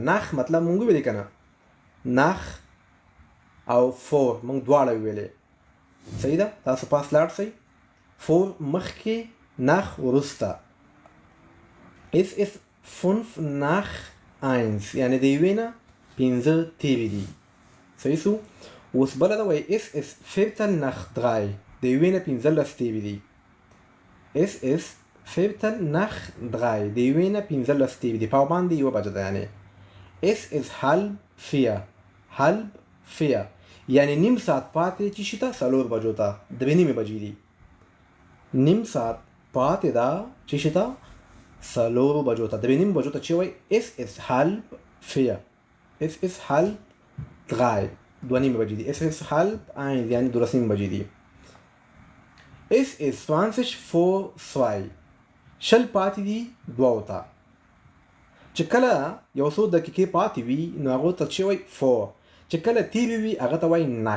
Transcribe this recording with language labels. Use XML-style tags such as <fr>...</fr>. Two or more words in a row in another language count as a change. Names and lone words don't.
<ps>نخ مطلب مونږ ویلې که نه، نخ او فور مونږ دواړه ویلې، صحیح ده. تاسو پاس لاړ شئ. فور مخکې، نخ وروسته.</ps> <de>es 5 nach 1</de> <ps>یعنی د یوې نه پنځه تیوې دي، صحیح سو. اوس بله ده وایي</ps> <de>es viertel nach 3</de> <ps>د یوې نه پنځلس تیوې دي.</ps> <de>es viertel nach 3</de> <ps>د یوې نه پنځلس تیوې دي، پاوبند یوه بجه ده. یعنی</ps> <de>es halb 4 halb 4</de> <ps>یعنی نیم ساعت پاتې چې شي ته څلور بجو ته، درې نیمې بجې دي. نیم ساعت پاتې ده چې شي ته څلورو بجو ته، درې نیمې بجو ته چې وایي</ps> <de>es halb 4 es halb 3</de> <ps>دوه نیمې بجې دي.</ps> <de>es halb 1</de> <ps>یعنی دولس نیمې بجې دي.</ps> <de>es 20 vor 2</de> <ps>شل پاتې دي دوو ته. چې کله یو څو دقیقې پاتې وي نو هغو ته چې وایي فور، چې کله تیرې وي هغه ته وایي نخ.</ps>